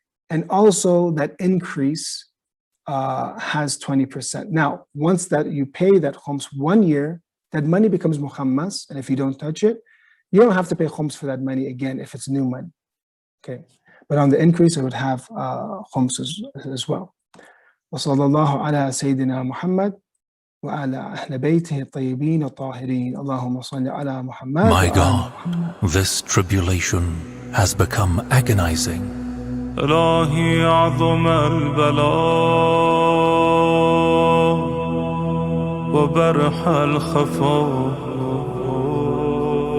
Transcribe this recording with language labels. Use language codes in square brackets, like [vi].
[en] And also that increase has 20%. Now, once that you pay that khums 1 year, that money becomes Muhammad's, and if you don't touch it, you don't have to pay khums for that money again if it's new money. Okay. But on the increase, it would have khums as well. [ar] وصلى الله على سيدنا محمد وعلى أهل بيته الطيبين الطاهرين اللهم صل على محمد. [en] My God, this tribulation has become agonizing. [ar] إلهي عظم البلاء وبرح الخفاء.